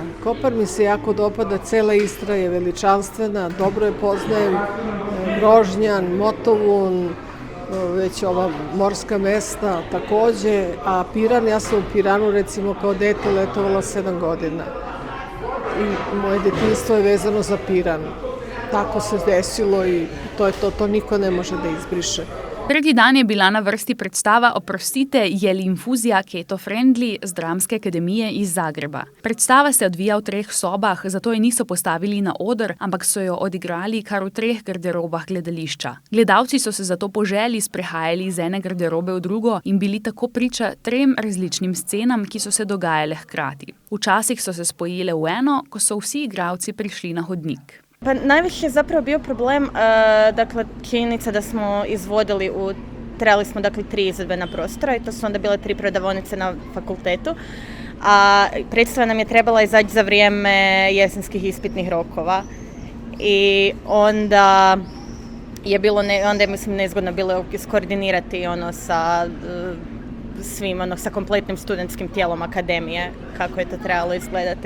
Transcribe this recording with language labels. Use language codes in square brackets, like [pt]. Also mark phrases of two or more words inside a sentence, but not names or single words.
[sr] Kopar mi se jako dopada, cela Istra je veličanstvena, dobro je poznajem, Grožnjan, Motovun, već ova morska mesta takođe, a Piran, ja sam u Piranu recimo kao dete letovala 7 godina. I moje detinjstvo je vezano za Piran. Tako se desilo i to je to niko ne može da izbriše. [sl] Drugi dan je bila na vrsti predstava Oprostite, je li infuzija keto friendly z Dramske akademije iz Zagreba. Predstava se odvija v 3 sobah, zato je niso postavili na oder, ampak so jo odigrali kar v 3 garderobah gledališča. Gledalci so se zato po želji sprehajali iz ene garderobe v drugo in bili tako priča 3 različnim scenam, ki so se dogajale hkrati. Včasih so se spojile v eno, ko so vsi igralci prišli na hodnik. [hr] Pa najviše je zapravo bio problem, dakle, činjenica da smo izvodili trebali smo dakle 3 izvedbena prostora i to su onda bile 3 prodavonice na fakultetu, a predstava nam je trebala izaći za vrijeme jesenskih ispitnih rokova i onda je mislim nezgodno bilo iskoordinirati sa svim, sa kompletnim studentskim tijelom akademije, kako je to trebalo izgledati.